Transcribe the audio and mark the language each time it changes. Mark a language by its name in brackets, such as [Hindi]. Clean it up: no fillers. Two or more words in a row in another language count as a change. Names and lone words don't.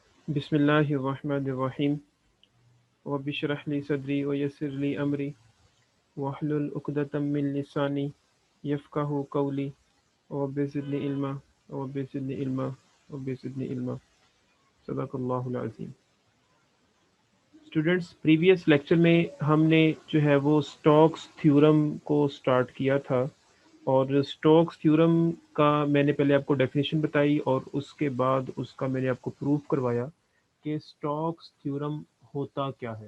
[Arabic] بسم الله الرحمن الرحيم رب اشرح لي صدري ويسر لي أمري واحلل عقدة من لساني يفقهوا قولي رب زدني علما رب زدني علما رب زدني علما صدق الله العظيم. [Hindi] स्टूडेंट्स, [English] previous lecture [Hindi] में हमने जो है वो स्टोक्स थ्योरम को स्टार्ट किया था और स्टोक्स थ्योरम का मैंने पहले आपको डेफिनेशन बताई और उसके बाद उसका मैंने आपको प्रूफ करवाया कि स्टोक्स थ्योरम होता क्या है।